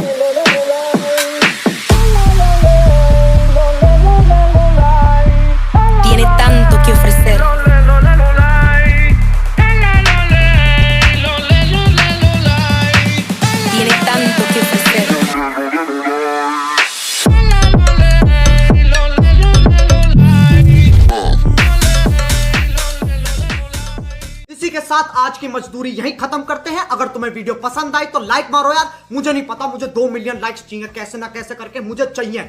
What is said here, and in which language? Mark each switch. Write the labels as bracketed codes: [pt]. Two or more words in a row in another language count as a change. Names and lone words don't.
[es] Tiene tanto que ofrecer. Tiene tanto que ofrecer. [hi] इसी के साथ आज की मजदूरी यहीं खत्म करते हैं। अगर तुम्हें वीडियो पसंद आई तो लाइक मारो यार। मुझे नहीं पता, मुझे 2 [en] million likes [hi] चाहिए, कैसे ना कैसे करके मुझे चाहिए।